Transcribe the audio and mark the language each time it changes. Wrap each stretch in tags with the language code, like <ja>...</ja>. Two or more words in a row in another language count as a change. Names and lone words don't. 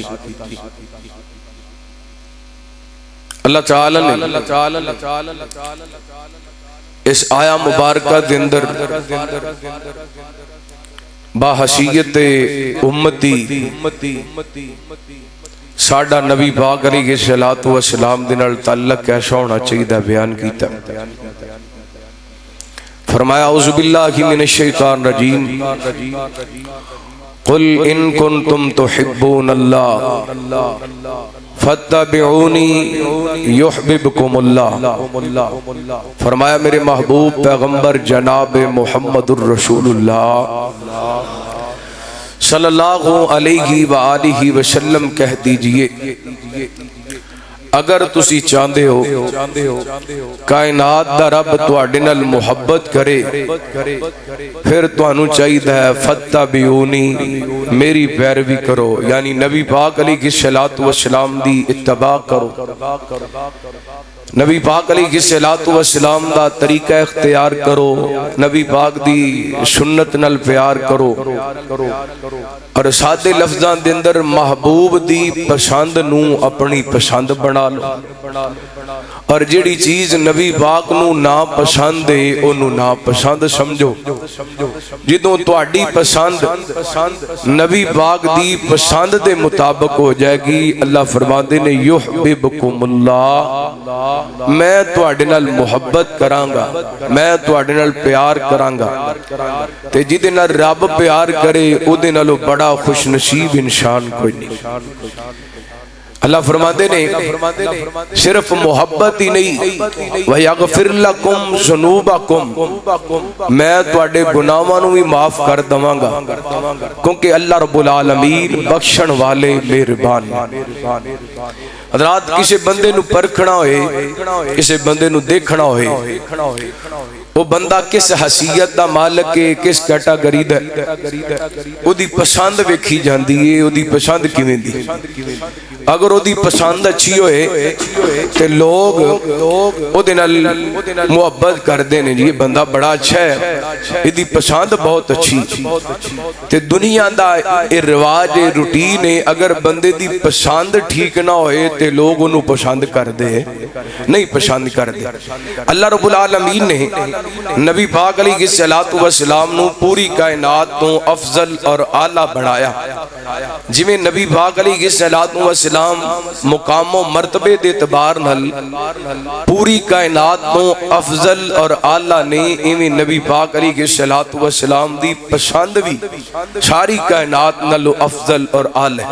<pa>اللہ تعالی نے اس آیا مبارکہ دے اندر باحثیت امتی ساڈا نبی پاک</pa> <ar>علیہ السلام</ar> <pa>دے نال تعلق کیسا ہونا چاہیے بیان کیتا۔</pa> <ar>فرمایا اعوذ باللہ من الشیطان الرجیم قل ان کنتم تحبون اللہ فاتبعونی یحببکم اللہ۔</ar> <pa>فرمایا میرے محبوب پیغمبر جناب محمد الرسول اللہ</pa> <ar>صلی اللہ علیہ وآلہ وسلم</ar> <pa>کہہ دیجئے اگر تسی چاندے ہو کائنات دا رب تواڈے نال محبت کرے پھر تانوں چاہیے ہے فتبعونی میری پیروی کرو، یعنی نبی پاک</pa> <ar>علیہ السلام</ar> <pa>دی اتباع کرو، نبی پاک</pa> <ar>علیہ السلام</ar> <pa>دا طریقہ اختیار کرو، نبی پاک دی سنت نال پیار کرو، اور سادے لفظاں دے اندر محبوب دی پسند نو اپنی پسند بنا لو، اور جیڑی چیز نبی پاک نو نا پسند ہے انو نا پسند سمجھو۔ جدوں تواڈی پسند نبی پاک دی پسند دے مطابق ہو جائے گی، اللہ فرماندے نے</pa> <ar>یحببکم اللہ،</ar> <pa>میں تواڈے نال محبت کراں گا، میں تواڈے نال پیار کراں گا، تے جدے نال رب پیار کرے او دے نالوں بڑا خوش نصیب انسان کوئی نہیں۔ اللہ فرماتے نے صرف محبت ہی نہیں</pa> <ar>وَيَغْفِرْ لَكُمْ ذُنُوبَكُمْ،</ar> <pa>میں تواڈے گناہاں نوں بھی معاف کر دواں گا، کیونکہ</pa> <ar>اللہ رب العالمین</ar> <pa>بخشن والے مہربان۔ حضرات کسی بندے نو پرکھنا ہوئے، کسی بندے نو دیکھنا ہوئے، وہ بندہ کس حیثیت دا مالک ہے، کس کیٹاگری دا او دی پسند ویکھی جاندی ہے، او دی پسند کیویں دی۔ اگر او دی پسند اچھی ہوئے تے لوگ او دے نال محبت کر دے نے، یہ بندہ بڑا اچھا ہے، یہ دی پسند بہت اچھی۔ تے دنیا دا رواج روٹین ہے، اگر بندے دی پسند ٹھیک نہ ہوئے تے لوگ انہوں پسند کر دے نہیں پسند کر دے۔</pa> <ar>اللہ رب العالمین</ar> <pa>نے نبی پاک</pa> <ar>علیہ السلام</ar> <pa>نو پوری کائنات تو افضل اور اعلیٰ بنایا، جویں نبی پاک</pa> <ar>علیہ السلام</ar> <pa>مقام و مرتبے دے اعتبار نال پوری کائنات تو افضل اور اعلیٰ نے، ایویں نبی پاک</pa> <ar>علیہ السلام</ar> <pa>دی پسند بھی ساری کائنات نالو افضل اور اعلیٰ۔</pa>